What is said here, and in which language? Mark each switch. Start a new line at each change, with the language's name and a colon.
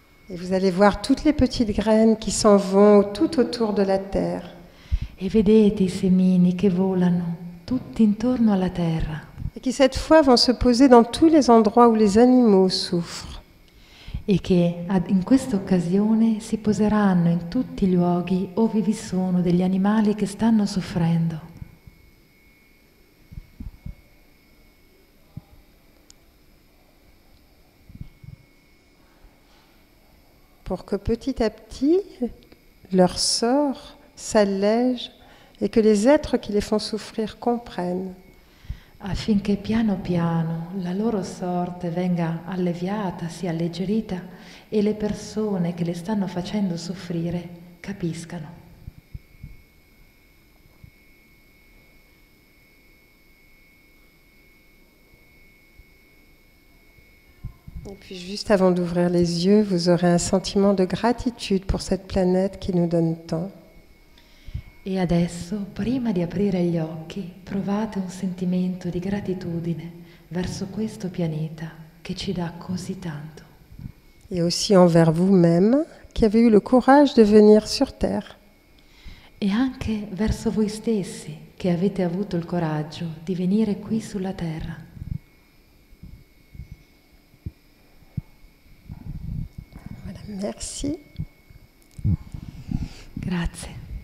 French: Et vous allez voir toutes les petites graines qui s'en vont tout autour de la terre.
Italian: E vedete i semini che volano tutti intorno alla terra.
French: Et qui cette fois vont se poser dans tous les endroits où les animaux souffrent.
Italian: E che in questa occasione si poseranno in tutti i luoghi dove vi sono degli animali che stanno soffrendo.
French: Pour que petit à petit leur sort s'allège et que les êtres qui les font souffrir comprennent.
Italian: Affinché piano piano la loro sorte venga alleviata, sia alleggerita, e le persone che le stanno facendo soffrire capiscano.
French: Et puis juste avant d'ouvrir les yeux, vous aurez un sentiment de gratitude pour cette planète qui nous donne tant.
Italian: E adesso, prima di aprire gli occhi, provate un sentimento di gratitudine verso questo pianeta che ci dà così tanto.
French: Et aussi envers vous-même, qui avez eu le courage de venir sur Terre.
Italian: E anche verso voi stessi, che avete avuto il coraggio di venire qui sulla Terra.
French: Voilà, merci.
Italian: Grazie.